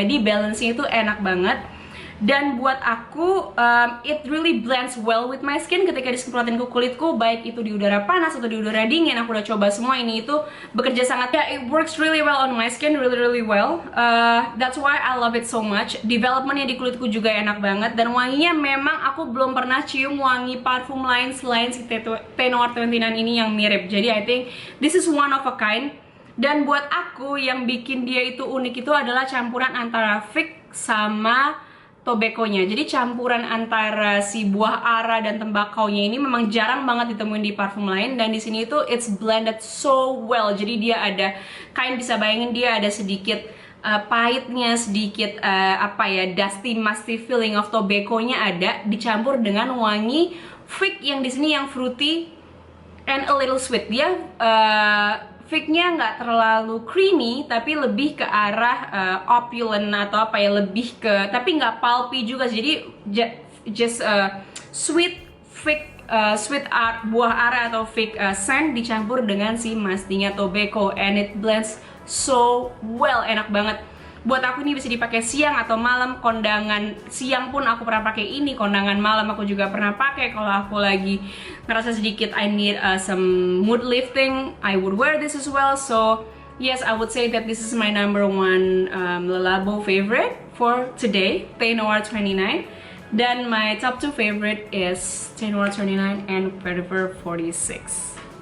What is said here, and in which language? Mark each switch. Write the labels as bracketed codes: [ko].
[id] Jadi balance-nya itu enak banget. Dan buat aku, [en] it really blends well with my skin [id] ketika disemprotin ke kulitku, baik itu di udara panas atau di udara dingin. Aku udah coba semua, ini itu bekerja sangat, ya, [en] it works really well on my skin, really well. That's why I love it so much. [id] Developmentnya di kulitku juga enak banget, dan wanginya memang aku belum pernah cium wangi parfum lain selain si Thé Noir 29 ini yang mirip. [en] Jadi I think this is one of a kind. [id] Dan buat aku yang bikin dia itu unik itu adalah campuran antara fig sama tobacco-nya. Jadi campuran antara si buah ara dan tembakaunya ini memang jarang banget ditemuin di parfum lain, dan di sini itu [en] it's blended so well. [id] Jadi dia ada, kalian bisa bayangin dia ada sedikit pahitnya, sedikit apa ya, [en] dusty musty feeling of tobacco-nya [id] ada, dicampur dengan wangi fig yang di sini yang [en] fruity and a little sweet. [id] Dia fignya nggak terlalu creamy, tapi lebih ke arah opulent atau apa ya, lebih ke, tapi nggak pulpy juga. Jadi just sweet fig, buah ara atau fig scent dicampur dengan si mustinya tobacco, [en] and it blends so well, [id] enak banget. Buat aku ini bisa dipakai siang atau malam. Kondangan siang pun aku pernah pakai ini, kondangan malam aku juga pernah pakai. Kalau aku lagi ngerasa sedikit [en] I need some mood lifting, I would wear this as well. So yes, I would say that this is my number 1 Le Labo favorite for today, Thé Noir 29. Dan my top 2 favorite is Thé Noir 29 and Vetiver 46.